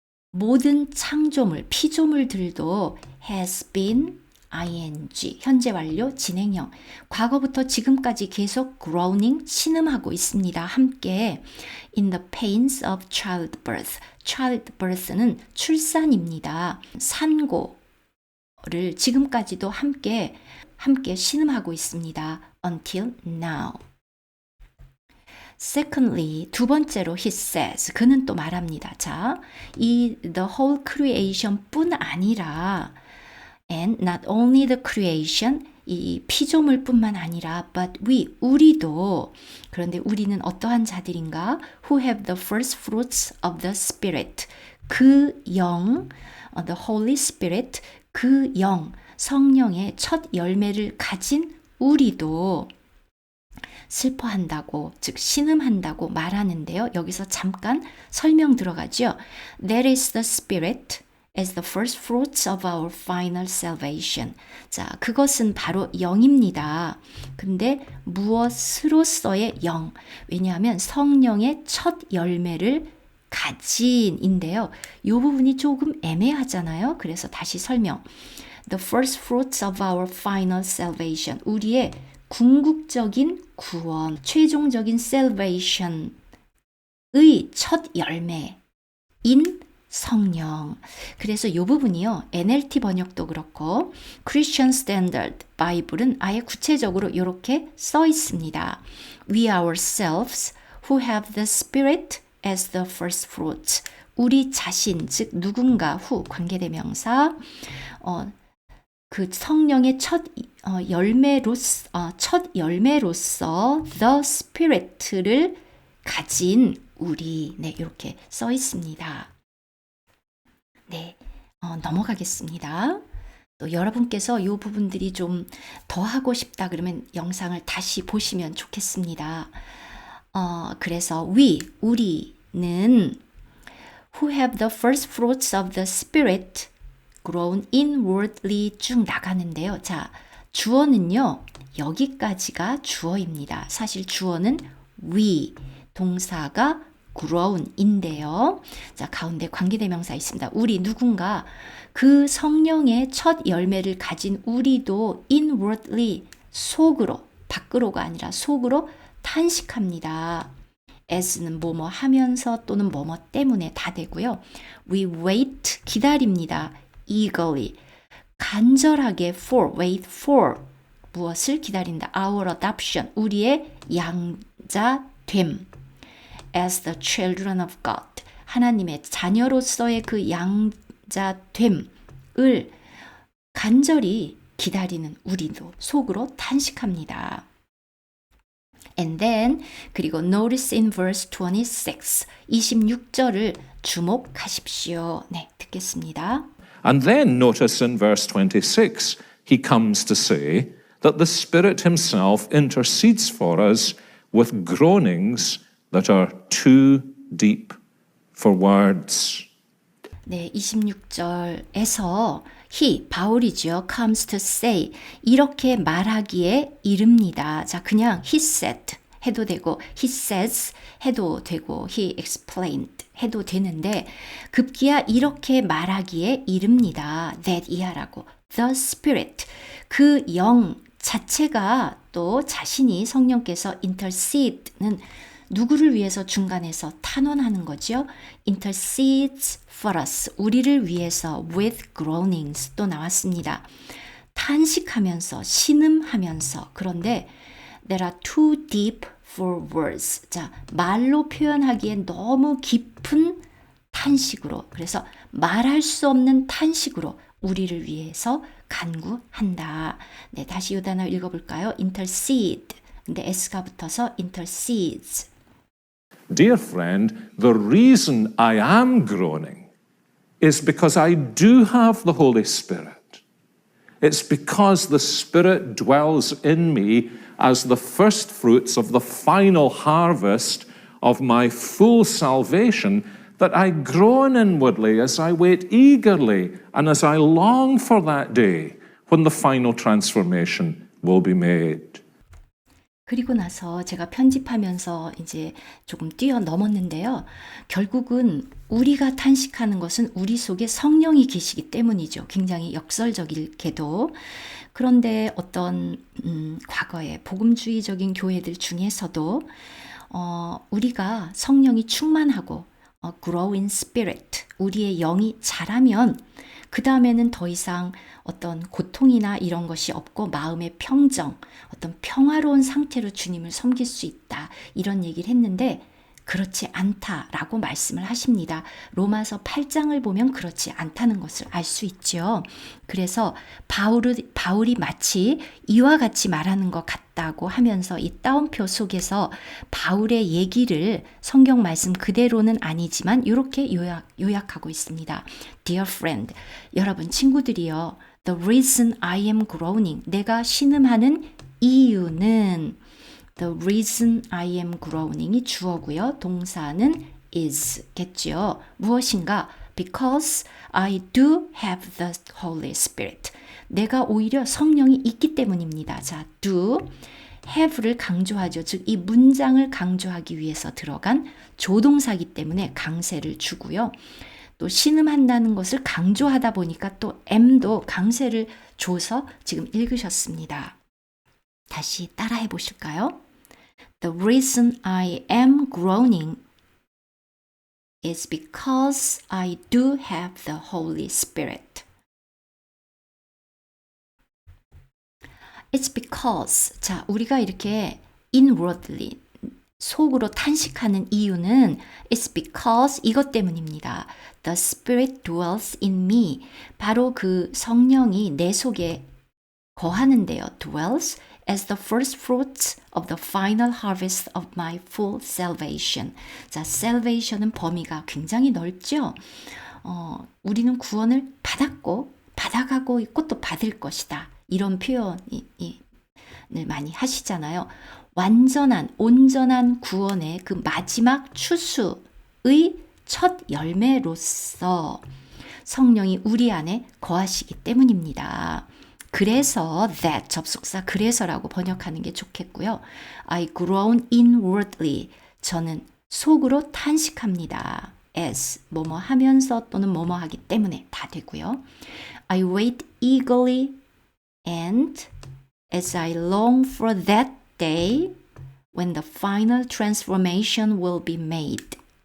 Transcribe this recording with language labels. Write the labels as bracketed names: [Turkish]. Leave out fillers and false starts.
[Korean] 모든 창조물, 피조물들도 [English] has been ing, [Korean] 현재 완료, 진행형. 과거부터 지금까지 계속 [English] groaning, [Korean] 신음하고 있습니다. 함께 [English] in the pains of childbirth. [Korean] childbirth는 출산입니다. 산고를 지금까지도 함께 신음하고 있습니다. [English] until now. Secondly, [Korean] 두 번째로 [English] he says, [Korean] 그는 또 말합니다. 자, 이 [English] the whole creation [Korean] 뿐 아니라 [English] and not only the creation, [Korean] 이 피조물뿐만 아니라 but 우리도, 그런데 우리는 어떠한 자들인가? [English] who have the first fruits of the Spirit, [Korean] 그 영, [English] the Holy Spirit, [Korean] 그 영, 성령의 첫 열매를 가진 우리도 슬퍼한다고, 즉 신음한다고 말하는데요. 여기서 잠깐 설명 들어가죠. [English] That is the Spirit as the first fruits of our final salvation. [Korean] 자, 그것은 바로 영입니다. 근데 무엇으로서의 영? 왜냐하면 성령의 첫 열매를 가진인데요. 이 부분이 조금 애매하잖아요. 그래서 다시 설명. [English] The first fruits of our final salvation. [Korean] 우리의 궁극적인 구원, 최종적인 salvation의 첫 열매인 성령. 그래서 이 부분이요. NLT 번역도 그렇고 Christian Standard 바이블은 아예 구체적으로 이렇게 써 있습니다. [English] We ourselves who have the Spirit as the first fruits. [Korean] 우리 자신, 즉 누군가 후 관계대명사 그 성령의 첫 열매로서 [English] the Spirit를 [Korean] 가진 우리. 네, 이렇게 써 있습니다. 네, 넘어가겠습니다. 또 여러분께서 이 부분들이 좀 더 하고 싶다 그러면 영상을 다시 보시면 좋겠습니다. 그래서 우리는 [English] who have the first fruits of the Spirit grown inwardly [Korean] 쭉 나가는데요. 자, 주어는요. 여기까지가 주어입니다. 사실 주어는 we, 동사가 grown인데요. 자, 가운데 관계대명사 있습니다. 우리 누군가 그 성령의 첫 열매를 가진 우리도 [English] inwardly [Korean] 속으로, 밖으로가 아니라 속으로 탄식합니다. as는 뭐뭐 하면서 또는 뭐뭐 때문에 다 되고요. [English] We wait, [Korean] 기다립니다. [English] eagerly, [Korean] 간절하게 [English] wait for, [Korean] 무엇을 기다린다. [English] Our adoption, [Korean] 우리의 양자됨. [English] As the children of God, [Korean] 하나님의 자녀로서의 그 양자됨을 간절히 기다리는 우리도 속으로 탄식합니다. [English] And then [Korean] 그리고 [English] notice in verse 26, [Korean] 26절을 주목하십시오. 네, 듣겠습니다. [English] And then notice in verse 26, he comes to say that the Spirit himself intercedes for us with groanings that are too deep for words. [Korean] 네, 26절에서 he, 바울이죠. [English] comes to say, [Korean] 이렇게 말하기에 이릅니다. 자, 그냥 [English] he said [Korean] 해도 되고 [English] he says [Korean] 해도 되고 [English] he explained [Korean] 해도 되는데 급기야 이렇게 말하기에 이릅니다. [English] that [Korean] 이하라고. [English] the Spirit, [Korean] 그 영 자체가 또 자신이 성령께서 intercede는 누구를 위해서 중간에서 탄원하는 거죠. [English] intercedes for us, [Korean] 우리를 위해서 [English] with groanings [Korean] 또 나왔습니다. 탄식하면서 신음하면서 그런데 [English] that are too deep for words. [Korean] 자, 말로 표현하기엔 너무 깊은 탄식으로, 그래서 말할 수 없는 탄식으로 우리를 위해서 간구한다. 네, 다시 이 단어 읽어볼까요? intercede. 근데 S가 붙어서 intercedes. [English] Dear friend, the reason I am groaning is because I do have the Holy Spirit. It's because the Spirit dwells in me as the first fruits of the final harvest of my full salvation that I groan inwardly as I wait eagerly and as I long for that day when the final transformation will be made. [Korean] 그리고 나서 제가 편집하면서 이제 조금 뛰어넘었는데요. 결국은 우리가 탄식하는 것은 우리 속에 성령이 계시기 때문이죠. 굉장히 역설적이게도. 그런데 어떤 과거의 복음주의적인 교회들 중에서도 우리가 성령이 충만하고 [English] grow in spirit, [Korean] 우리의 영이 자라면 그 다음에는 더 이상 어떤 고통이나 이런 것이 없고 마음의 평정, 어떤 평화로운 상태로 주님을 섬길 수 있다. 이런 얘기를 했는데 그렇지 않다라고 말씀을 하십니다. 로마서 8장을 보면 그렇지 않다는 것을 알 수 있죠. 그래서 바울이 마치 이와 같이 말하는 것 같다고 하면서 이 따옴표 속에서 바울의 얘기를 성경 말씀 그대로는 아니지만 이렇게 요약하고 있습니다. [English] Dear friend, [Korean] 여러분 친구들이요. [English] The reason I am groaning, [Korean] 내가 신음하는 이유는 [English] The reason I am groaning이 [Korean] 주어고요. 동사는 is겠죠. 무엇인가? [English] Because I do have the Holy Spirit. [Korean] 내가 오히려 성령이 있기 때문입니다. 자, do, have를 강조하죠. 즉, 이 문장을 강조하기 위해서 들어간 조동사이기 때문에 강세를 주고요. 또 신음한다는 것을 강조하다 보니까 또 am도 강세를 줘서 지금 읽으셨습니다. 다시 따라해 보실까요? [English] The reason I am groaning is because I do have the Holy Spirit. It's because, [Korean] 자, 우리가 이렇게 inwardly, 속으로 탄식하는 이유는 [English] It's because [Korean] 이것 때문입니다. [English] The Spirit dwells in me. [Korean] 바로 그 성령이 내 속에 거하는데요. [English] Dwells as the first fruits of the final harvest of my full salvation. [Korean] 자, salvation은 범위가 굉장히 넓죠. 우리는 구원을 받았고 받아가고 있고 또 받을 것이다. 이런 표현을 많이 하시잖아요. 온전한 구원의 그 마지막 추수의 첫 열매로서 성령이 우리 안에 거하시기 때문입니다. 그래서 [English] that [Korean] 접속사 그래서라고 번역하는 게 좋겠고요. [English] I groan inwardly. [Korean] 저는 속으로 탄식합니다. [English] as [Korean] 뭐뭐 하면서 또는 뭐뭐 하기 때문에 다 되고요. [English] I wait eagerly and as I long for that day when the final transformation will be made.